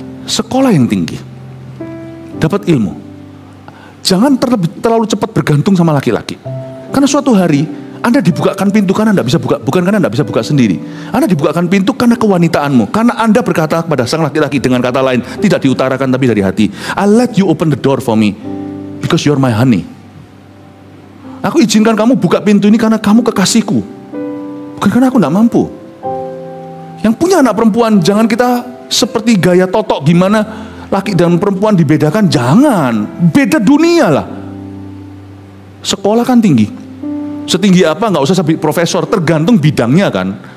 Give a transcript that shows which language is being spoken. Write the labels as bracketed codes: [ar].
[id] Sekolah yang tinggi, dapat ilmu. Jangan terlalu cepat bergantung sama laki-laki. Karena suatu hari Anda dibukakan pintu karena Anda bisa buka, bukan karena Anda bisa buka sendiri. Anda dibukakan pintu karena kewanitaanmu. Karena Anda berkata kepada sang laki-laki dengan kata lain, tidak diutarakan tapi dari hati. [en] I let you open the door for me because you're my honey. [id] Aku izinkan kamu buka pintu ini karena kamu kekasihku, bukan karena aku tidak mampu. Yang punya anak perempuan, jangan kita seperti gaya totok gimana laki dan perempuan dibedakan. Jangan, beda dunia lah. Sekolah kan tinggi, setinggi apa nggak usah sampai profesor, tergantung bidangnya kan.